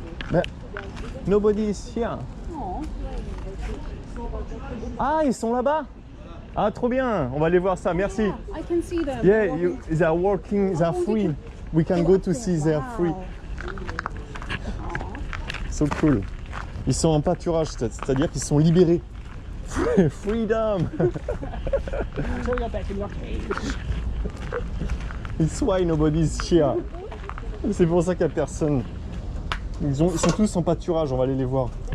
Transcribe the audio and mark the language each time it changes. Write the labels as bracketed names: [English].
[English] But nobody is here. Oh. [French] Ah, ils sont là-bas. Ah, trop bien. On va aller voir ça. Merci. [English] Yeah, I can see them. Yeah, they are working. They are free. We can go to see. They are free. So cool. [French] Ils sont en pâturage, c'est-à-dire qu'ils sont libérés. [English] Freedom. Until you're back in your cage. It's why nobody's here. [French] C'est pour ça qu'il n'y a personne. Ils sont tous en pâturage, on va aller les voir.